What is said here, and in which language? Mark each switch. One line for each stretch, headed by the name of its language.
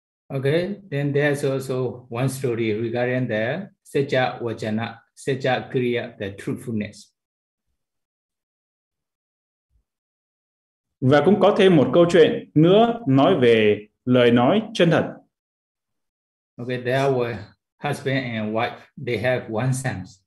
English: Okay, then there's also one story regarding the Sicha Vajana, Sicha Kriya, the truthfulness.
Vietnamese: Và cũng có thêm một câu chuyện nữa nói về lời nói chân thật.
English: Okay, there were husband and wife. They have one son.